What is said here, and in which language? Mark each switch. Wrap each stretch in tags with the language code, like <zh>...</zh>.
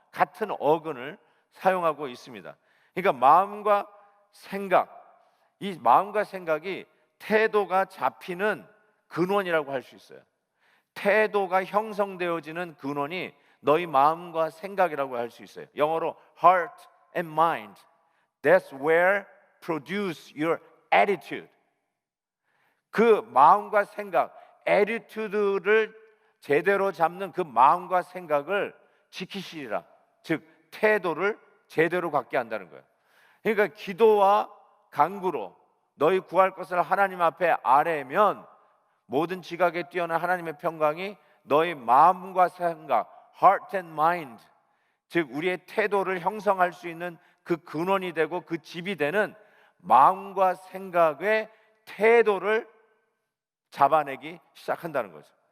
<ko>같은 어근을 사용하고 있습니다. 그러니까 마음과 생각, 이 마음과 생각이 태도가 잡히는 근원이라고 할 수 있어요. 태도가 형성되어지는 근원이 너희 마음과 생각이라고 할 수 있어요. 영어로</ko> <en>heart and mind. That's where produce your attitude.</en> <ko>그 마음과 생각, attitude를 제대로 잡는 그 마음과 생각을 지키시리라. 즉 태도를 제대로 갖게 한다는 거예요. 그러니까 기도와 간구로 너희 구할 것을 하나님 앞에 아뢰면 모든 지각에 뛰어난 하나님의 평강이 너희 마음과 생각,</ko> <en>heart and mind,</en> <ko>즉 우리의 태도를 형성할 수 있는 그 근원이 되고 그 집이 되는 마음과 생각의 태도를 잡아내기 시작한다는 거죠.</ko>